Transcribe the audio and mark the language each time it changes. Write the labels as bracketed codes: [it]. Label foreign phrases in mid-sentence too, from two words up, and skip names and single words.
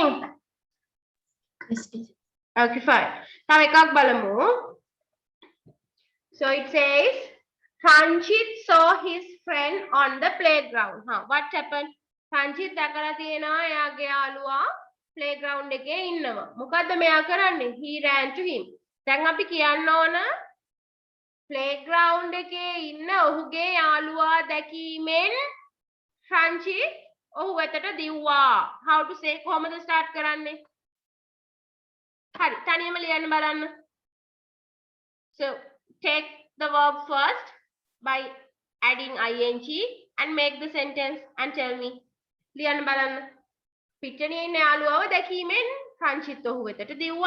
[en] Yes, teacher. Okay, fine. [si] තව එකක් බලමු. [en] So it says, Ranjit saw his friend on the playground. What happened? [si] Ranjit දැකලා තියෙනවා එයාගේ යාළුවා playground එකේ ඉන්නවා. මොකද්ද මෙයා කරන්නේ? [en] He ran to him. [si] දැන් අපි කියන්න ඕන playground එකේ ඉන්න ඔහුගේ යාළුවා දැකීමෙන් Ranjit ඔහු වෙතට දිව්වා. [en] How to say [si] කොහොමද start කරන්නේ? හරි තනියම ලියන්න බලන්න. [en] So take the verb first by adding ing and make the sentence and tell me. [si] ලියන්න බලන්න. පිටණියේ ඉන්න යාළුවව දැකීමෙන් Ranjit ඔහු වෙතට දිව්වා.